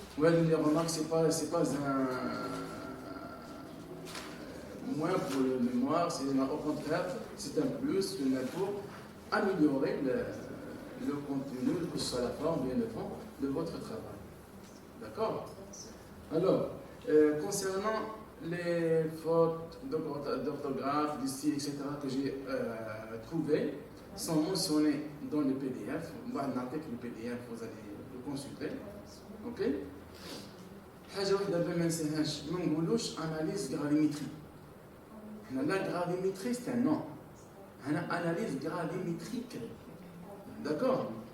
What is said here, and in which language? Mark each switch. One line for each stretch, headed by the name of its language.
French: Ouais, les remarques, c'est pas un moins pour le mémoire, au contraire, c'est un plus, une aide pour améliorer le contenu, que ce soit la forme, bien le fond, de votre travail. D'accord? Alors, concernant les fautes d'orthographe, du style, etc., que j'ai trouvées, sont mentionnées dans le PDF. On va noter que le PDF, vous allez le consulter. Ok?
Arabic: حاجة واحدة ما ننساهاش ما نقولوش analyse gravimétrique.
French: La gravimétrie, c'est un nom. Analyse gravimétrique. D'accord?